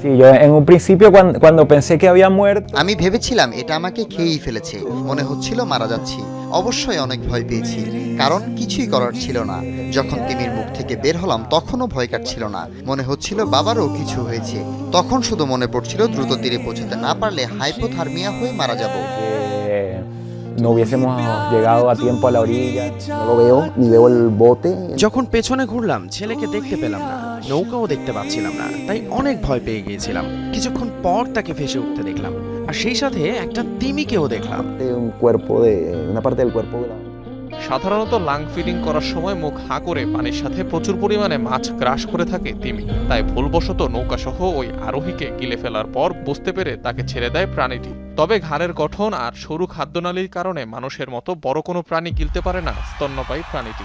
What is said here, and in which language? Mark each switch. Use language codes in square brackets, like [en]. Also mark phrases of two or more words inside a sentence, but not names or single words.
[bn] আমি ভেবেছিলাম এটা আমাকে খেয়েই ফেলেছে, মনে হচ্ছিল মারা যাচ্ছি। অবশ্যই অনেক ভয় পেয়েছি, কারণ কিছুই করার ছিল না। যখন তিমির মুখ থেকে বের হলাম তখনও ভয় কাটছিল না, মনে হচ্ছিল বাবারও কিছু হয়েছে। তখন শুধু মনে পড়ছিল দ্রুত তীরে পৌঁছাতে না পারলে হাইপোথার্মিয়া হয়ে মারা যাব। [es] No hubiésemos llegado a tiempo a la orilla, no lo veo, ni veo el bote. [bn] যখন পেছনে ঘুরলাম ছেলেকে দেখতে পেলাম না, নৌকাও দেখতে পাচ্ছিলাম না, তাই অনেক ভয় পেয়ে গিয়েছিলাম। কিছুক্ষণ পর তাকে ভেসে উঠতে দেখলাম, আর সেই সাথে একটা তিমিকেও দেখলাম। [es] Un cuerpo de, una parte del cuerpo de la... [bn] সাধারণত [en] lunge feeding [bn] করার সময় মুখ হাঁ করে পানির সাথে প্রচুর পরিমাণে মাছ গ্রাস করে থাকে তিমি। তাই ভুলবশত নৌকাসহ ওই আরোহীকে গিলে ফেলার পর বুঝতে পেরে তাকে ছেড়ে দেয় প্রাণীটি। তবে ঘাড়ের গঠন আর সরু খাদ্যনালীর কারণে মানুষের মতো বড় কোনো প্রাণী গিলতে পারে না স্তন্যপায়ী প্রাণীটি।